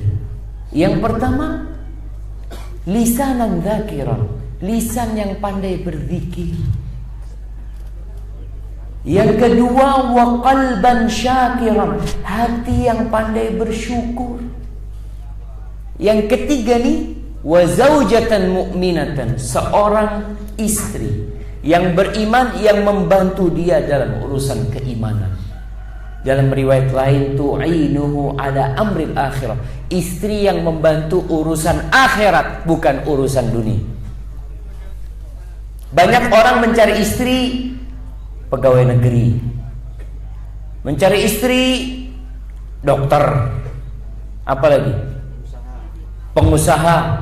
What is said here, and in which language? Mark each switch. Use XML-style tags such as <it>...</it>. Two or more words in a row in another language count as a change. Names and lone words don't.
<id>Yang pertama,</id> <ar>لسانا ذاكرا,</ar> <id>lisan yang pandai berzikir. Yang kedua,</id> <ar>وقلبا شاكرا,</ar> <id>hati yang pandai bersyukur. Yang ketiga nih,</id> <ar>وزوجة مؤمنة,</ar> <id>seorang istri yang beriman yang membantu dia dalam urusan keimanan. Dalam riwayat lain,</id> <ar>تعينه على أمر الآخرة,</ar> <id>istri yang membantu urusan akhirat, bukan urusan dunia. Banyak orang mencari istri pegawai negeri, mencari istri dokter, apalagi pengusaha.</id>